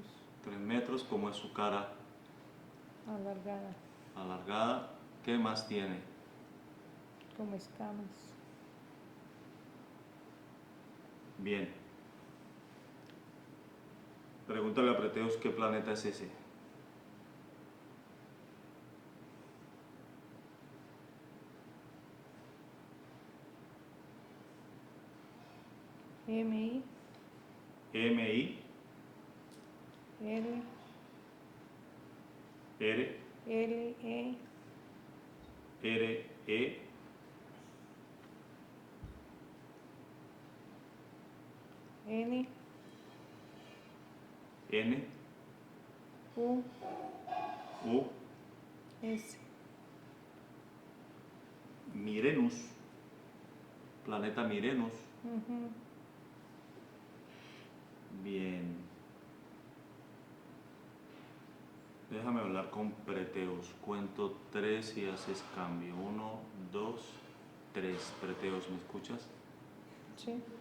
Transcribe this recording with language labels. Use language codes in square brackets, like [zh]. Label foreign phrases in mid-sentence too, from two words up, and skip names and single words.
[es] 3 metros. ¿Cómo es su cara? Alargada. Alargada. ¿Qué más tiene? Como escamas. Bien. Pregúntale a Preteus qué planeta es ese. M-I. M-I. L. R. L-E. R-E. N. N. U. U. S. Mirenus. Planeta Mirenus. Ujú. Bien. Déjame hablar con Preteos. Cuento 3 y haces cambio. 1, 2, 3. Preteos, ¿me escuchas? Sí.